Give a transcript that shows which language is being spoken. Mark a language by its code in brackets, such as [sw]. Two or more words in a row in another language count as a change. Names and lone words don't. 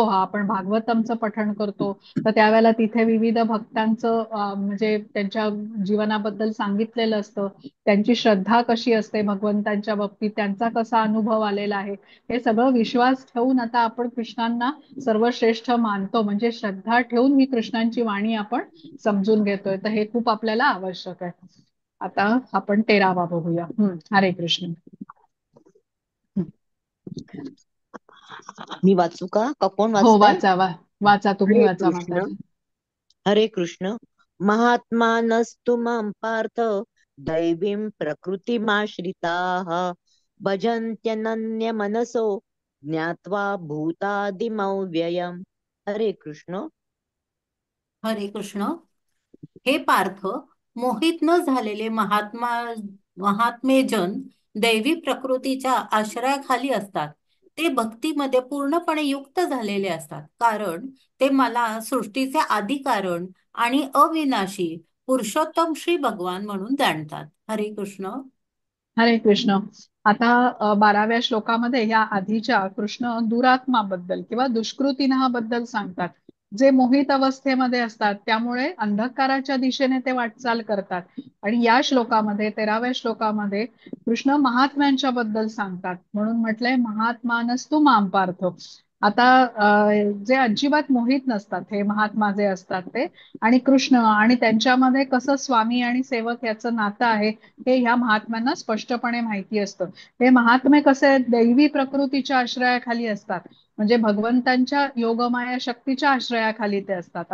[mr] आपण भागवतमचं पठण करतो तर त्यावेळेला तिथे विविध भक्तांचं म्हणजे त्यांच्या जीवनाबद्दल सांगितलेलं असतं, त्यांची श्रद्धा कशी असते भगवंत भगवंतांच्या बाबतीत त्यांचा कसा अनुभव आलेला आहे, हे सगळं विश्वास ठेवून आता आपण कृष्णांना सर्वश्रेष्ठ मानतो, म्हणजे श्रद्धा ठेवून ही कृष्णांची वाणी आपण समजून घेतोय. तर हे खूप आपल्याला आवश्यक आहे. आता आपण 13वा बघूया. हरे कृष्ण. मी वाचू का कोण हो, वाचताय? वाचा तुम्ही, हरे वाचा कृष्ण. माताजी. हरे कृष्ण. [sa] महात्मानस्तु मां पार्थ दैवीं प्रकृतिमाश्रिताः भजन्त्यनन्यमनसो ज्ञात्वा भूतादिमव्ययम्. [mr] हरे कृष्ण. हरे कृष्ण. हे पार्थ, मोहित न झालेले महात्मेजन दैवी प्रकृतीच्या आश्रयाखाली असतात. ते भक्तीमध्ये पूर्णपणे युक्त झालेले असतात, कारण ते मला सृष्टीचे आदी कारण आणि अविनाशी पुरुषोत्तम श्री भगवान म्हणून जाणतात. हरे कृष्ण. हरे कृष्ण. आता 12व्या श्लोकामध्ये या आधीच्या कृष्ण दुरात्माबद्दल किंवा दुष्कृतीनाबद्दल सांगतात, जे मोहित अवस्थेमध्ये असतात, त्यामुळे अंधकाराच्या दिशेने ते वाटचाल करतात. आणि या श्लोकामध्ये 13व्या श्लोकामध्ये कृष्ण महात्म्यांच्या बद्दल सांगतात, म्हणून म्हटलंय [sa] महात्मानस्तु मां पार्थ. [mr] आता जे अजिबात मोहित नसतात, हे महात्मा जे असतात ते, आणि कृष्ण आणि त्यांच्यामध्ये कसं स्वामी आणि सेवक याचं नातं आहे हे ह्या महात्म्यांना स्पष्टपणे माहिती असतं. हे महात्मे कसे दैवी प्रकृतीच्या आश्रयाखाली असतात, म्हणजे भगवंतांच्या योगमाया शक्तीच्या आश्रयाखाली ते असतात.